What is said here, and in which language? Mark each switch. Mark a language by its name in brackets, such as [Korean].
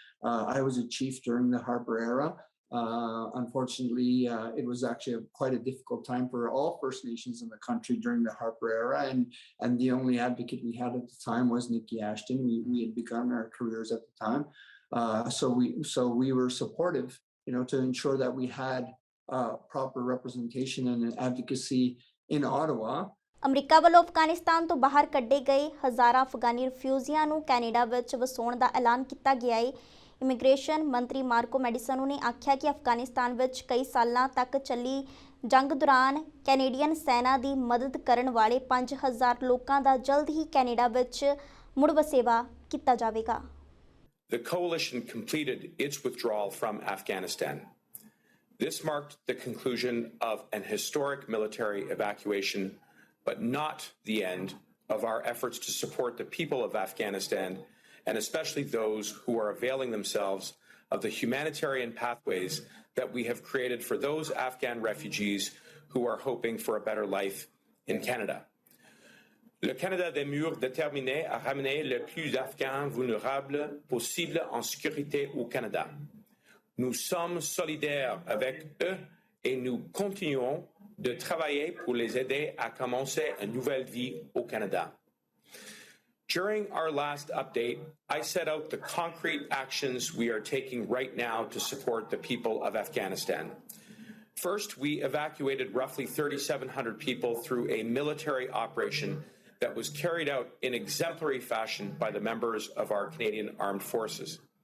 [English] I was a chief during the Harper era. Unfortunately, it was actually quite a difficult time for all First Nations in the country during the Harper era, and the only advocate we had at the time was Nikki Ashton. We had begun our careers at the time, so we were supportive, to ensure that we had proper representation and advocacy in Ottawa. [Punjabi] America ਵੱਲੋਂ ਅਫਗਾਨਿਸਤਾਨ ਤੋਂ ਬਾਹਰ ਕੱਢੇ ਗਏ ਹਜ਼ਾਰਾਂ ਅਫਗਾਨੀ ਰਿਫਿਊਜੀਆਂ ਨੂੰ Canada ਵਿੱਚ ਵਸਾਉਣ ਦਾ ਐਲਾਨ ਕੀਤਾ ਗਿਆ ਹੈ। ਇਮੀਗ੍ਰੇਸ਼ਨ ਮੰਤਰੀ ਮਾਰਕੋ ਮੈਡੀਸਨੋ ਨੇ ਆਖਿਆ ਕਿ ਅਫਗਾਨਿਸਤਾਨ ਵਿੱਚ ਕਈ ਸਾਲਾਂ ਤੱਕ ਚੱਲੀ ਜੰਗ ਦੌਰਾਨ ਕੈਨੇਡੀਅਨ ਸੈਨਾ ਦੀ ਮਦਦ ਕਰਨ ਵਾਲੇ 5000 ਲੋਕਾਂ ਦਾ ਜਲਦ ਹੀ ਕੈਨੇਡਾ ਵਿੱਚ ਮੁੜ ਵਸੇਵਾ ਕੀਤਾ ਜਾਵੇਗਾ। [English] The coalition completed its withdrawal from Afghanistan. This marked the conclusion of an historic military evacuation, but not the end of our efforts to support the people of Afghanistan, and especially those who are availing themselves of the humanitarian pathways that we have created for those Afghan refugees who are hoping for a better life in Canada. [French] Le Canada demeure déterminé à ramener le plus d'Afghans vulnérables possible en sécurité au Canada. Nous sommes solidaires avec eux et nous continuons de travailler pour les aider à commencer une nouvelle vie au Canada. [English] During our last update, I set out the concrete actions we are taking right now to support the people of Afghanistan. First, we evacuated roughly 3,700 people through a military operation that was carried out in exemplary fashion by the members of our Canadian Armed Forces.